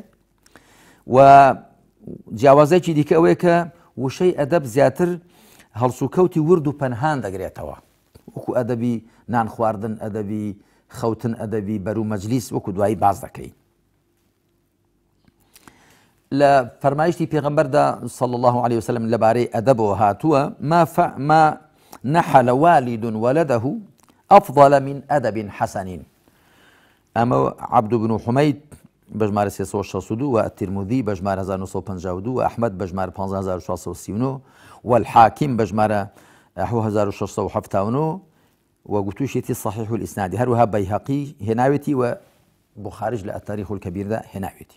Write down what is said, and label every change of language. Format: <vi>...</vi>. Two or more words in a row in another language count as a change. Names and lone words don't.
<ckb>و جیاوازێکی دیکە ئەوەیە کە وشەی ئەدەب زیاتر هەڵس و کەوتی ورد و پەنهان دەگرێتەوە، وەکو ئەدەبی نان خواردن، ئەدەبی خەوتن، ئەدەبی بەرو مەجلیس، وەکو دوایی باز دەکەین. لە فەرمایشتی پێغەمبەردا</ckb> <ar>صلی الله عليه وسلم</ar> <ckb>لەبارەی ئەدەبەوە هاتووە،</ckb> <ar>ما نحل والد ولده أفضل من أدب حسن.</ar> <ckb>ئەمە عەبد بن حومەید بەژمارە 362 و الترمذی بەژمارە 1952 و ئەحمەد بەژمارە 15639 و الحاکم بەژمارە 1679 و گوتوشێتی</ckb> <ar>صحیح الئیسنادی.</ar> <ckb>هەروەها بەیهەقی هێناوێتی و بوخاریش لە التاریخ الکەبیردا هێناوێتی.</ckb>